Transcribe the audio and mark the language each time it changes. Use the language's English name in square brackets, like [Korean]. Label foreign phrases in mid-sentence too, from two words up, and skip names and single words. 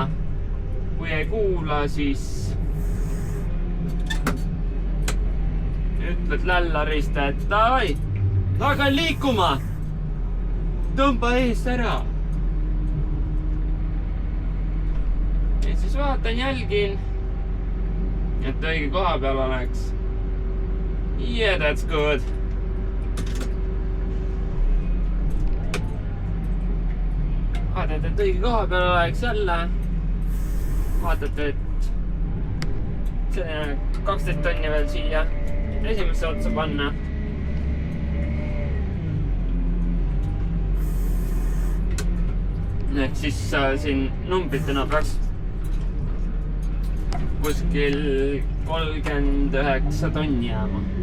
[Estonian] Kui ei kuula, siis ütled lällarist, et davai, tagan liikuma. Tõmba eest ära. Ja siis vaatan, jälgin, et õige koha peal oleks. [English] Yeah, that's good. [Estonian] Vaatad, et õige koha peal oleks jälle. Vaatad, et see 12 tonni veel siia esimesse otsa panna. Ehk siis siin numbritena peaks kuskil 39 tonni jääma.